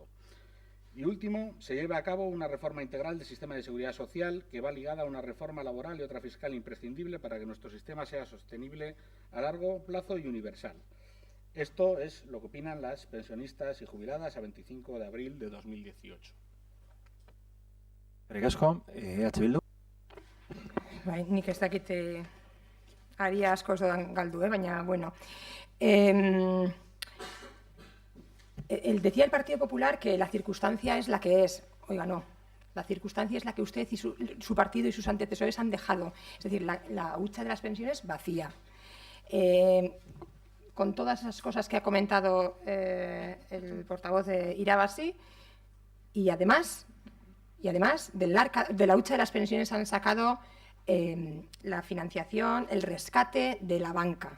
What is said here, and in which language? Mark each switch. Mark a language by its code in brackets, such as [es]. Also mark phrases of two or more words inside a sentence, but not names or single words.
[es] Y último, se lleva a cabo una reforma integral del sistema de seguridad social que va ligada a una reforma laboral y otra fiscal imprescindible para que nuestro sistema sea sostenible a largo plazo y universal. Esto es lo que opinan las pensionistas y jubiladas a 25 de abril de 2018. [eu] Eskerrik asko, Bildu. Bai, nik ez dakite ari asko ez dodan galdu, baina, bueno. [es] Decía el Partido Popular que la circunstancia es la que es. Oiga, no. La circunstancia es la que usted y su partido y sus antecesores han dejado. Es decir, la hucha de las pensiones vacía. Con todas esas cosas que ha comentado el portavoz de Irabazi, y además de la hucha de las pensiones han sacado la financiación, el rescate de la banca.